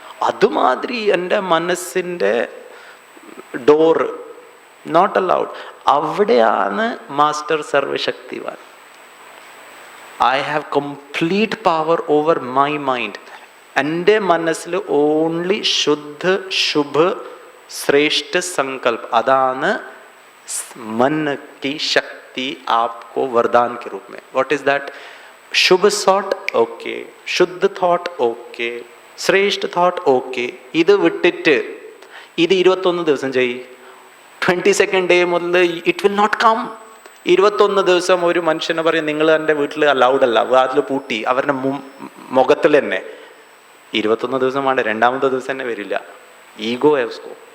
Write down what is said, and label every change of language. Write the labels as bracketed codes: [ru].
[ml] അതുമാതിരി എൻ്റെ മനസ്സിൻ്റെ ഡോറ് നോട്ട് അലൗഡ്. അവിടെയാണ് master സർവശക്തിവാൻ. [en] I have complete power over my mind. [ml] എൻ്റെ മനസ്സിൽ ഓൺലി ശുദ്ധ ശുഭ ശ്രേഷ്ഠ സങ്കല്പ്. അതാണ് [hi] मन की शक्ति आपको वरदान के रूप में. [en] What is that? शुभ thought okay, शुद्ध thought okay, ശ്രേഷ്ഠ തോട്ട് ഓക്കെ. [ml] ഇത് വിട്ടിട്ട് ഇത് 21 ദിവസം ചെയ്യ്. 22nd ഡേ മുതൽ [en] It will not come. [ml] 21 ദിവസം ഒരു മനുഷ്യനെ പറയും, നിങ്ങൾ എൻ്റെ വീട്ടിൽ അലൗഡ് അല്ല, വാതിൽ പൂട്ടി, അവരുടെ മുഖത്തിൽ തന്നെ. 21 ദിവസം വേണ്ട, രണ്ടാമത്തെ ദിവസം തന്നെ വരില്ല. ഈഗോ എസ്കോ.